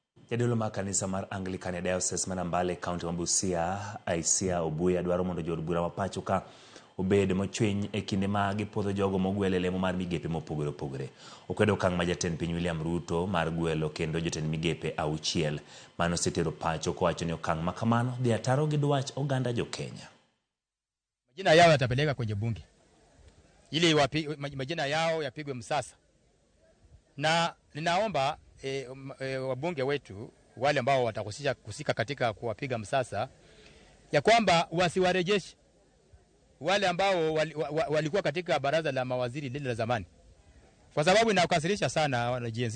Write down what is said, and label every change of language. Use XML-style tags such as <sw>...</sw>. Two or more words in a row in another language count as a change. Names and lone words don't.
<luo>Jadolo ma kanisa mar Anglican Diocese man Mbale County Busia, Aisia Obuya dwaro mondo jod bura mapacho ka obed mochwiny e kinde ma gipodho jogo mogwelo lemo mar migepe mopogore opogore. Okwedo kang' ma jatend piny William Ruto mar gwelo kendo jotend migepe auchiel mano setero pacho kowacho ni okang' ma kamano dhi ataro gi dwach oganda jo Kenya.</luo> <sw>Majina yao yatapeleka kwenye bunge ili majina yao yapigwe msasa, na ninaomba wabunge wetu wale ambao watakusika katika kuwapiga msasa ya kwamba wasiwarejeshe wale ambao walikuwa katika baraza la mawaziri lile la zamani, kwa sababu inakasirisha sana wana GNC.</sw>